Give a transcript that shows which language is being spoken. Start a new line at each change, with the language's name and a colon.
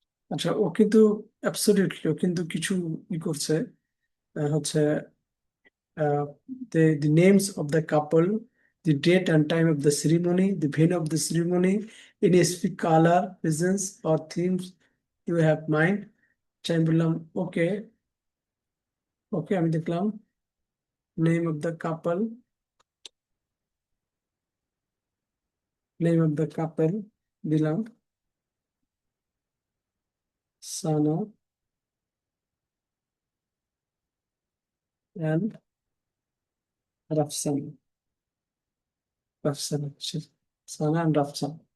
Bangla: আচ্ছা, ও কিন্তু অ্যাবসলিউটলি ও কিন্তু কিছু ই করছে, হচ্ছে
English: the names of the couple the date and time of the ceremony, the venue of the ceremony, any specific color, presence or themes you have mind.
Bangla: আমি বললাম ওকে, ওকে আমি দেখলাম
English: name of the couple,
Bangla: name of the কাপল দিলাম সানা and Rafsan, Rafsan হচ্ছে সানা and Rafsan.